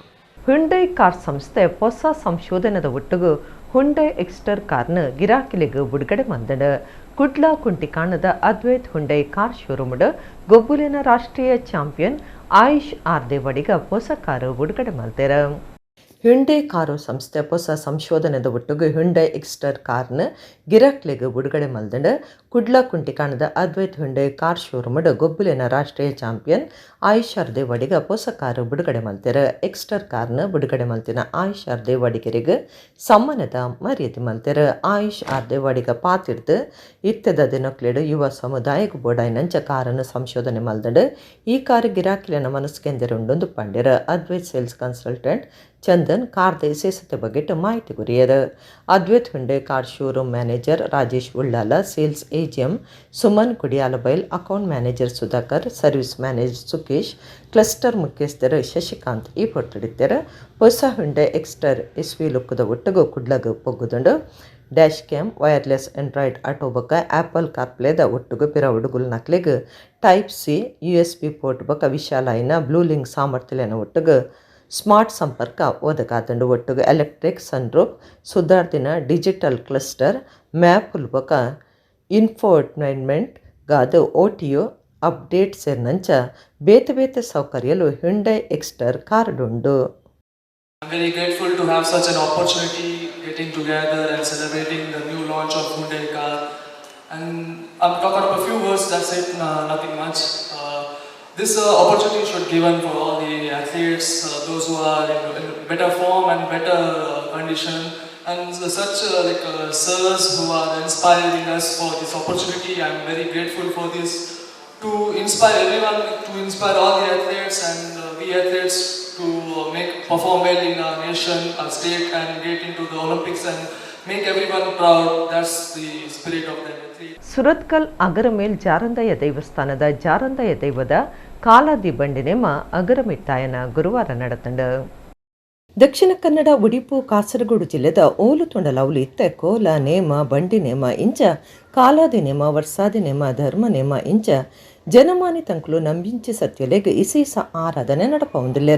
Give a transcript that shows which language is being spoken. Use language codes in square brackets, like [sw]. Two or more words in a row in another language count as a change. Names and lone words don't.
[tcy] ಹುಂಡೈ ಕಾರ್ ಸಂಸ್ಥೆ ಹೊಸ ಸಂಶೋಧನದ ಒಟ್ಟಿಗೂ ಹುಂಡೈ ಎಕ್ಸ್ಟರ್ ಕಾರ್ನ ಗಿರಾಕಿಲಿಗೆ ಬಿಡುಗಡೆ ಮಂದಡ ಕುಡ್ಲ ಕುಂಟಿಕಾಣದ ಅದ್ವೈತ್ ಹುಂಡೈ ಕಾರ್ ಶೋರೂಮ್ಡ್ ಗೊಬ್ಬುಲಿನ ರಾಷ್ಟ್ರೀಯ ಚಾಂಪಿಯನ್ ಆಯುಷ್ ಆರ್ದೇವಡಿಗ ಹೊಸ ಕಾರು ಬಿಡುಗಡೆ ಮಾಡ್ತಾರ. ಹ್ಯುಂಡೈ ಕಾರು ಸಂಸ್ಥೆ ಹೊಸ ಸಂಶೋಧನದ ಒಟ್ಟಿಗೆ ಹ್ಯುಂಡೈ ಎಕ್ಸ್ಟರ್ ಕಾರ್ನ ಗಿರಾಕ್ಲೆಗೆ ಬಿಡುಗಡೆ ಮಲ್ದಂಡ ಕುಡ್ಲ ಕುಂಟಿಕಾಣದ ಅದ್ವೈತ್ ಹ್ಯುಂಡೈ ಕಾರ್ ಶೋರೂಮ್ಡ್ ಗೊಬ್ಬುಲಿನ ರಾಷ್ಟ್ರೀಯ ಚಾಂಪಿಯನ್ ಆಯುಷ್ ಆರ್ದೇವಡಿಗ ಹೊಸ ಕಾರು ಬಿಡುಗಡೆ ಮಲ್ತಾರ. ಎಕ್ಸ್ಟರ್ ಕಾರ್ನ ಬಿಡುಗಡೆ ಮಲ್ತಿನ ಆಯುಷ್ ಆರ್ದೇವಡಿಗರಿಗೆ ಸಮ್ಮಾನದ ಮರ್ಯಾದೆ ಮಲ್ತಾರ. ಆಯುಷ್ ಆರ್ದೇವಡಿಗ ಪಾತಿರ್ದು ಇತ್ತದ ದಿನಕ್ಲೆಡು ಯುವ ಸಮುದಾಯಕ್ಕೆ ಬೋಡಾಯಿನಂಚ ಕಾರನ್ನು ಸಂಶೋಧನೆ ಮಲ್ದಂಡ ಈ ಕಾರು ಗಿರಾಕಿಲಿನ ಮನಸ್ಸೆಂದರೆ ಉಂಡೊಂದು ಪಂಡ್ಯರ. ಅದ್ವೈತ್ [en] sales consultant [tcy] ಚಂದನ್ ಕಾರ್ದ ವಿಶೇಷತೆ ಬಗ್ಗೆ ಮಾಹಿತಿ ಕೊರಿಯರ್. ಅದ್ವೈತ್ ಹುಂಡೆ [en] car showroom manager [tcy] ರಾಜೇಶ್ ಉಳ್ಳಾಲ, [en] sales AGM [tcy] ಸುಮನ್ ಕುಡಿಯಾಲಬೈಲ್, [en] account manager [tcy] ಸುಧಾಕರ್, [en] service manager [tcy] ಸುಕೇಶ್, ಕ್ಲಸ್ಟರ್ ಮುಖ್ಯಸ್ಥರು ಶಶಿಕಾಂತ್ ಈ ಪೊಟ್ಟಡಿದ್ದಾರೆ. ಹೊಸ ಹುಂಡೆ ಎಕ್ಸ್ಟರ್ [en] SUV look [tcy] ಒಟ್ಟಿಗೂ ಕುಡ್ಲಗ ಪೊಗ್ಗುದುಂಡು. [en] dash cam, wireless Android Auto [tcy] ಬೊಕ್ಕ ಆ್ಯಪಲ್ ಕಾರ್ಪ್ಲೇದ ಒಟ್ಟಿಗೂ ಪಿರ ಉಡುಗುಲ್ ನಕ್ಲಿಗೆ [en] type C USB port [tcy] ಬೊಕ್ಕ ವಿಶಾಲಾಯಿನ ಬ್ಲೂಲಿಂಕ್ ಸಾಮರ್ಥ್ಯನ ಒಟ್ಟಿಗೆ ಸ್ಮಾರ್ಟ್ ಸಂಪರ್ಕ ಒದಗಾದಂಡು. ಒಟ್ಟಿಗೆ [en] electric sunroof, [tcy] ಸುಧಾರ್ದಿನ [en] digital cluster, [tcy] ಮ್ಯಾಪುಲ್ ಬೊಕ್ಕ ಇನ್ಫೋಟೈನ್ಮೆಂಟ್ ಗಾದು [en] OTA update [tcy] ಸೇರಿನಂಚ ಬೇತೆ ಬೇತೆ ಸೌಕರ್ಯಲು ಹ್ಯುಂಡೈ ಎಕ್ಸ್ಟರ್ ಕಾರ್ಡುಂಡು. [en] I'm very grateful to have such an opportunity getting together and celebrating the new launch of Hyundai car. And I'm talking about a few words, that's it, nothing much. This opportunity should be given for all the athletes, those who are in better form and better condition. And such sirs who are inspiring us for this opportunity. I'm very grateful for this, to inspire everyone, to inspire all the athletes and we athletes to perform well in our nation, our state, and get into the Olympics and make everyone proud. That's the spirit of the athlete. [tcy] ಸುರತ್ಕಲ್ ಅಗರಮೇಲ್ ಜಾರಂದಯ ದೇವಸ್ಥಾನದ ಜಾರಂದಯ ದೈವದ ಕಾಲಾದಿ ಬಂಡಿನೇಮ ಅಗರಮಿಟ್ಟಾಯನ ಗುರುವಾರ ನಡೆತಂಡು. ದಕ್ಷಿಣ ಕನ್ನಡ, ಉಡುಪು, ಕಾಸರಗೋಡು ಜಿಲ್ಲೆದ ಓಲುತೊಂಡ ಲೌಲಿ ಇತ್ತೆ ಕೋಲ ನೇಮ, ಬಂಡಿ ನೇಮ ಇಂಚ ಕಾಲಾದಿ ನೇಮ, ವರ್ಷಾದಿ ನೇಮ, ಧರ್ಮ ನೇಮ ಇಂಚ ಜನಮಾನಿ ತಂಕುಲು ನಂಬಿಂಚಿ ಸತ್ಯಲೆಗೆ ಇಸೀಸ ಆರಾಧನೆ ನಡಪೊಂದಿಲ್ಲೆರ.